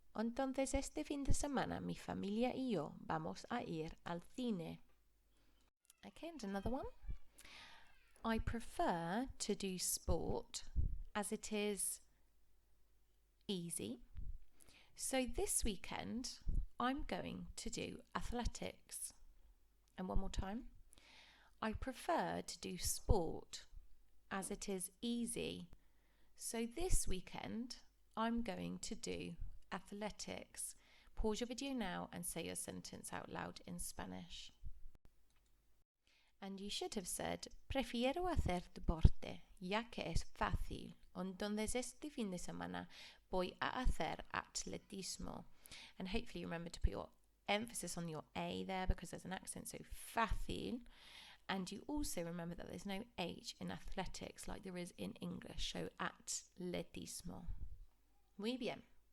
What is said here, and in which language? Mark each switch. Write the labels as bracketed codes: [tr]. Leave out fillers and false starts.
[es] Entonces este fin de semana mi familia y yo vamos a ir al cine. [en] Okay, and another one. I prefer to do sport as it is easy. So this weekend I'm going to do athletics. And one more time. I prefer to do sport as it is easy. So this weekend, I'm going to do athletics. Pause your video now and say your sentence out loud in Spanish. And you should have said, [es] prefiero hacer deporte, ya que es fácil. Entonces este fin de semana voy a hacer atletismo. [en] And hopefully you remember to put your emphasis on your A there because there's an accent, so fácil. And you also remember that there's no H in athletics like there is in English, so atletismo. [es] Muy bien.